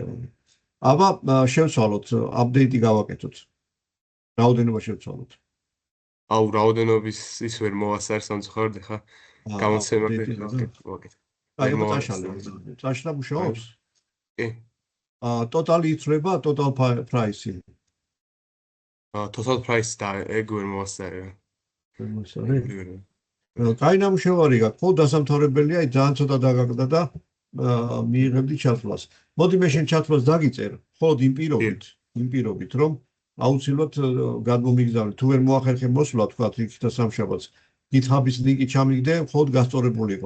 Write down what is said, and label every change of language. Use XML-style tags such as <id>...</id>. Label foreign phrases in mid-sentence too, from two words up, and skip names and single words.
<ka>აბა შევცვალოთ, აპდეიტი გავაკეთოთ. რაოდენობა შევცვალოთ. აუ, რაოდენობის ის ვერ მოვასწარ სამწუხაროდ ხა. გამოცემა ვაკეთე. აი, წაშლა მუშაობს? კი. ტოტალი იწრება,</ka> <en>total price-ი. total price</en> <ka>და ეგ ვერ მოვასწარე. კაი ნამუშევარი გაქვს, ხო, დასამთავრებელია, ძალიან ცოტა დაგაგდა და მიიღებდი ჩათვლას. მოდი მე შენ ჩათვლას დაგიწერ, ხოლოდ იმ პირობით, რომ აუცილებლად გადმომიგზავნე. თუ ვერ მოახერხე მოსვლა, თქვათ იქ და სამშაბათს, GitHub-ის ლინკი ჩამიგდე, მხოლოდ გასწორებული იყოს.</ka>